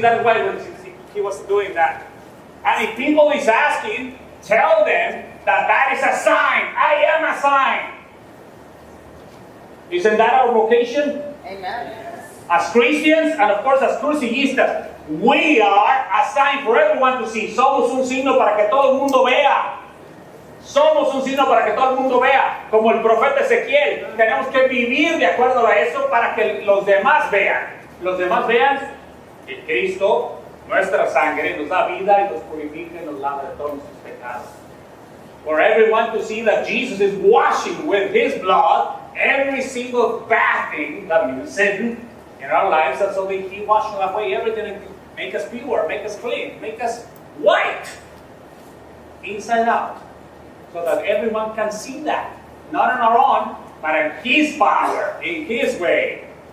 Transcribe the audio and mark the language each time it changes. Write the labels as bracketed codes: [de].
[en] That's why he was doing that. And if people is asking, tell them that that is a sign. I am a sign. Isn't that our vocation? Amen. As Christians, and of course as cursillistas, we are a sign for everyone to see. [es] Somos un signo para que todo el mundo vea. Somos un signo para que todo el mundo vea. Como el profeta Ezequiel, tenemos que vivir de acuerdo a eso para que los demás vean. Los demás vean que Cristo, nuestra sangre, nos da vida y nos purifica y nos lava de todos nuestros pecados. [en] For everyone to see that Jesus is washing with His blood every single bad thing, that means sin, in our lives, and so that He washes away everything and make us pure, make us clean, make us white, inside out, so that everyone can see that, not on our own, but in His power, in His way.